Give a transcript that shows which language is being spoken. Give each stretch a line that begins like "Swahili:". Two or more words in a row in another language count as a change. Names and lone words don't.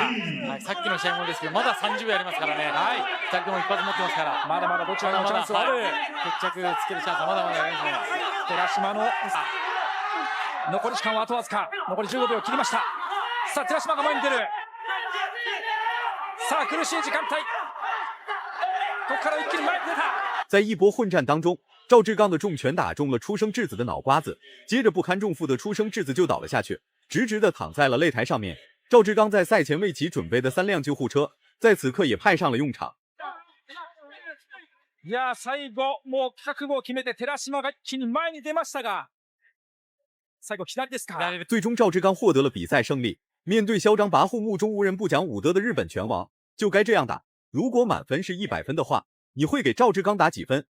Japanese: さっきの試合もですけど、まだ30秒ありますからね。2人とも一発持ってますから、まだまだどちらのチャンスはある。決着つけるチャンスはまだまだありますね。寺島の残り時間はあとわずか。残り15秒切りました。さあ寺島が前に出る。さあ苦しい時間帯。ここから一気に前に出た。
Chinese: 在一波混战当中， 赵志刚的重拳打中了出生质子的脑瓜子，接着不堪重负的出生质子就倒了下去，直直的躺在了擂台上面。赵志刚在赛前为其准备的3辆救护车，在此刻也派上了用场。
Japanese: いや最後もう覚悟を決めて寺島が一気に前に出ましたが、最後左ですか。
Chinese: 最终赵志刚获得了比赛胜利。面对嚣张跋扈、目中无人、不讲武德的日本拳王，就该这样打。如果满分是100分的话，你会给赵志刚打几分？